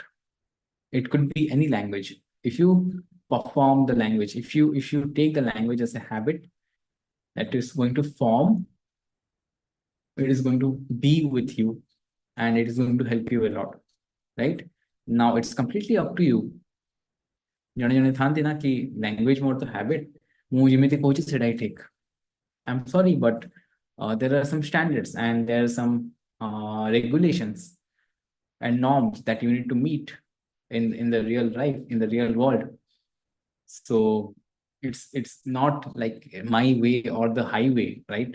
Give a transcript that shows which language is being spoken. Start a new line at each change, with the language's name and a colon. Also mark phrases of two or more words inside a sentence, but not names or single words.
English: It could be any language. If you perform the language, if you take the language as a habit that is going to form, it is going to be with you, and it is going to help you a lot, right? Now it's completely up to you.
Odia: ଜଣେ ଜଣେ ଥାନ୍ତି ନା କି language ମୋର ତ habit, ମୁଁ ଯେମିତି କହୁଛି ସେଟା ହିଁ ଠିକ.
English: I'm sorry, but there are some standards and there are some regulations and norms that you need to meet in the real life, in the real world. So it's not like my way or the highway, right?